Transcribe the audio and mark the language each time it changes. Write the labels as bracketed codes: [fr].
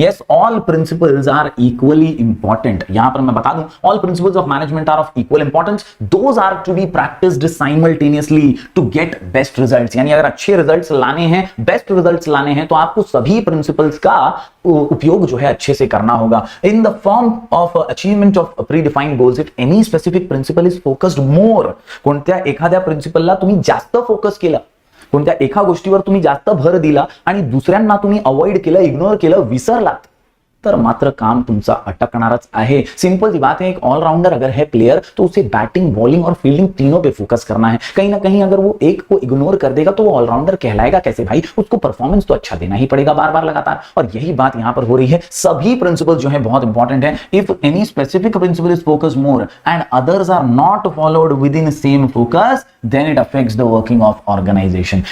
[en] Yes, all principles are equally important. [hi] यहां पर मैं बता दूं, [en] All principles of management are of equal importance. Those are to be practised simultaneously to get best results. [hi] यानी अगर अच्छे रिजल्ट्स लाने हैं, बेस्ट रिजल्ट्स लाने हैं, तो आपको सभी प्रिंसिपल्स का उपयोग जो है अच्छे से करना होगा। [en] in the form of achievement of predefined goals, if any specific principle is focused more, [mr] कोणत्या एखाद्या प्रिंसिपलला तुम्ही जास्त फोकस केला, कोणत्या एका गोष्टीवर तुम्ही जास्त भर दिला आणि दुसऱ्यांना तुम्ही अवॉइड केलं, इग्नोर केलं, विसरलात, तर मात्र काम तुमचा अटकणारच आहे। [hi] सिंपल सी बात है, एक ऑलराउंडर अगर है प्लेयर तो उसे बैटिंग, बॉलिंग और फील्डिंग तीनों पे फोकस करना है। कहीं ना कहीं अगर वो एक को इग्नोर कर देगा तो वो ऑलराउंडर कहलाएगा कैसे भाई? उसको परफॉर्मेंस तो अच्छा देना ही पड़ेगा बार बार लगातार। और यही बात यहां पर हो रही है। सभी प्रिंसिपल जो है बहुत इंपॉर्टेंट है। [en] If any specific principle is focus more and others are not followed with in same focus, then it affects the working of organisation.